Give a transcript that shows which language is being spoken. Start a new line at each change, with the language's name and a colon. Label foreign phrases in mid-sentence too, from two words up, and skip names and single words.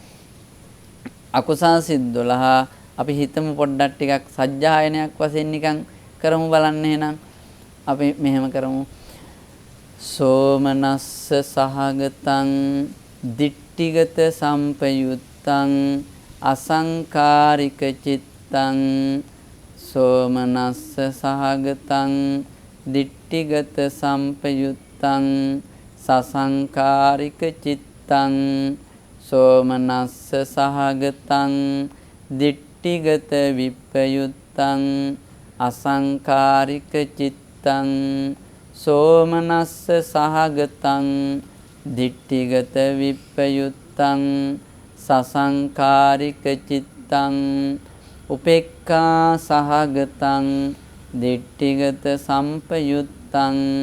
Sinhala: අකුසල් සිත් 12 අපි හිතමු පොඩ්ඩක් ටිකක් සජ්ජායනයක් වශයෙන් නිකන් කරමු බලන්න එහෙනම්. අපි මෙහෙම කරමු.
Pali: සෝමනස්ස සහගතං දිට්ඨිගත සම්පයුත්තං අසංකාරික චිත්තං සෝමනස්ස සහගතං දිට්ඨිගත සම්පයුත්තං සසංකාරික චිත්තං සෝමනස්ස සහගතං දිට්ඨිගත විප්පයුත්තං අසංකාරික චිත්තං සෝමනස්ස සහගතං දිට්ඨිගත විප්පයුත්තං සසංකාරික චිත්තං උපේක්ඛා සහගතං දිට්ඨිගත සම්පයුත්තං